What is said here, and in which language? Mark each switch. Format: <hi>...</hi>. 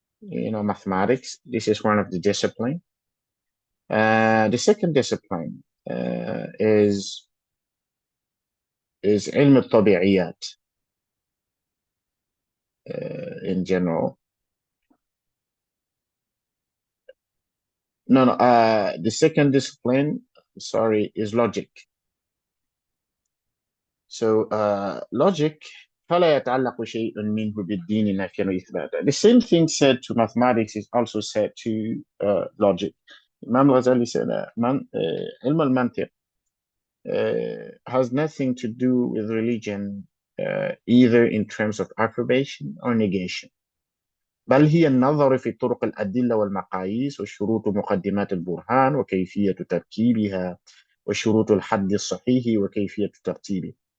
<en>mathematics. This is one of the discipline. The second discipline is علم الطبيعيات in general. No, the second discipline, sorry, is logic. So logic,</en> <ar>فلا يتعلق شيء منه بالدين نفيا وإثباتا.</ar> <en>The same thing said to mathematics is also said to logic. Imam Ghazali said that علم المنطق has nothing to do with religion either in terms of approbation or negation.</en> <ar>بل هي النظر في طرق الأدلة والمقاييس وشروط مقدمات البرهان وكيفية تركيبها وشروط الحد الصحيح وكيفية ترتيبه.</ar>